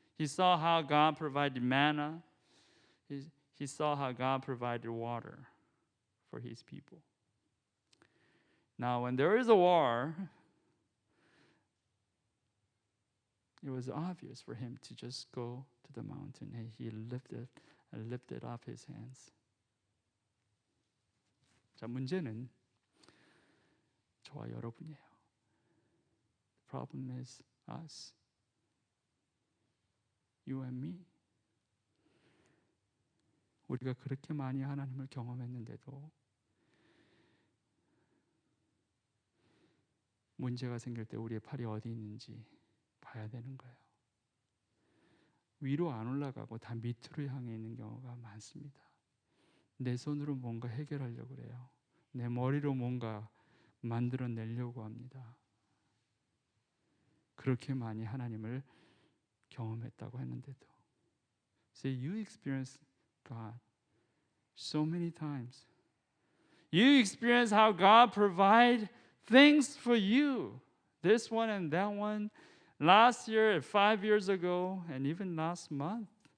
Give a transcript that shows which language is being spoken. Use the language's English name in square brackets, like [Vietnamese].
[English] He saw how God provided manna. He saw how God provided water for his people. Now, when there is a war, it was obvious for him to just go to the mountain, and he lifted up his hands. [Korean] 자, 문제는 저와 여러분이에요. [English] The problem is us, you and me. [Korean] 우리가 그렇게 많이 하나님을 경험했는데도 문제가 생길 때 우리의 팔이 어디 있는지 봐야 되는 거예요. 위로 안 올라가고 다 밑으로 향해 있는 경우가 많습니다. 내 손으로 뭔가 해결하려고 그래요. 내 머리로 뭔가 만들어내려고 합니다. 그렇게 많이 하나님을 경험했다고 했는데도. [English] See, you experience God so many times. You experience how God provides things for you. This one and that one. Last year, 5 years ago, and even last month.